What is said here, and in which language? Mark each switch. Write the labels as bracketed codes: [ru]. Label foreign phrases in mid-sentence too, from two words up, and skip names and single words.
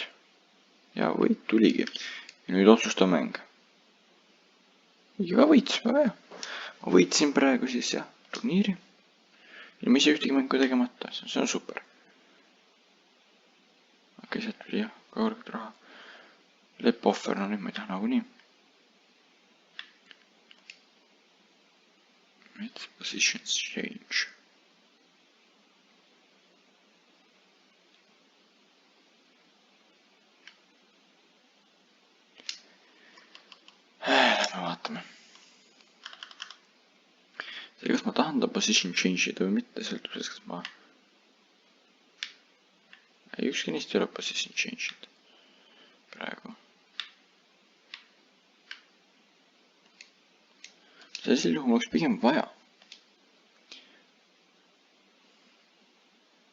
[et] Ja võit tuligi. Ja nüüd otsustav mäng. Ja võit, väga hea. Ma võitsin praegu siis jah, turniiri. Ilma ise ühtegi mängu tegemata, see on super. Okei, sealt tuli jah, ka korralikult raha. Lepp offer, no nüüd ma ei taha nagunii. [en] Let's positions change. [et] Lähme vaatame. See, kas ma tahan ta [en] position change [et] ida või mitte, sõltub sellest, kas ma... Ei, ükski neist ei ole [en] position change [et] ida. Praegu. Sellisel juhul oleks pigem vaja.